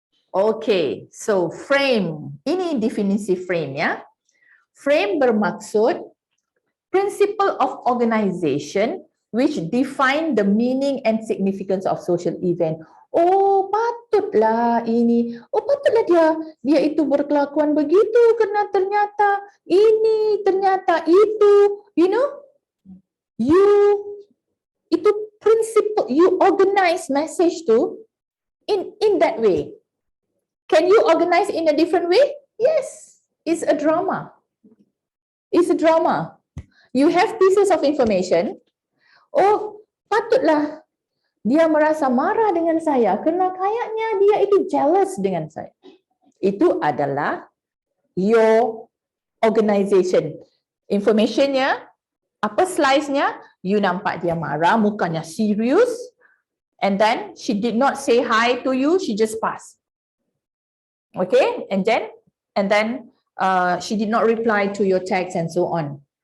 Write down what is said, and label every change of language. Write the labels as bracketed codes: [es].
[en] Okay, so frame. [ms] Ini definisi frame, ya. [en] Frame [ms] bermaksud [en] principle of organization which define the meaning and significance of social event. [ms] Oh, patutlah ini. Oh, patutlah dia itu berkelakuan begitu karena ternyata ini, ternyata itu. [en] You know, itu principle, you organize message tu in that way. Can you organize in a different way? Yes, it's a drama. It's a drama. You have pieces of information. [ms] Oh, patutlah dia merasa marah dengan saya kerana kayaknya dia itu jealous dengan saya. Itu adalah [en] your organization. [ms] Informationnya, apa slice-nya, you nampak dia marah, mukanya serius, [en] and then she did not say hi to you, she just passed. Okay, and then she did not reply to your text and so on.